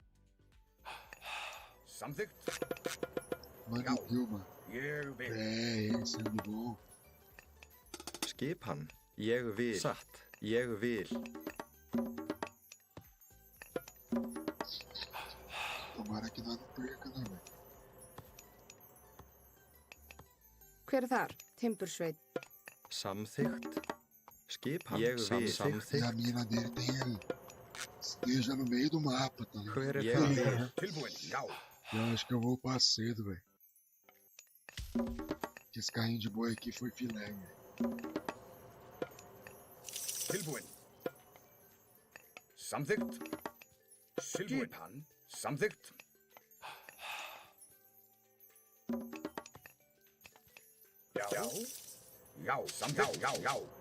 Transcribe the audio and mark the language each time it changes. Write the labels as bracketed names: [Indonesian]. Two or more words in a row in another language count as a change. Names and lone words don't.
[Portuguese] Manemil, mano. É, sangue bom. [Icelandic] Skipan. Ég vil. Satt. Ég vil. [Portuguese] Tomara que nós não perca, né, velho? [Icelandic] Hver er þar? Timbursveit. Samþykkt. Skipan. Ég vil. [Portuguese] E a [Icelandic] Samþykkt. [Portuguese] mina dele tem ele. Esteja no meio do mapa, tá ligado? [Icelandic] Hver er Ég það? [Portuguese] Eu acho que eu vou upar cedo, velho. Esse carrinho de boi aqui foi filé, velho. [Icelandic] Samþykkt. Skipan. Samþykkt. Já, samþykkt. Já.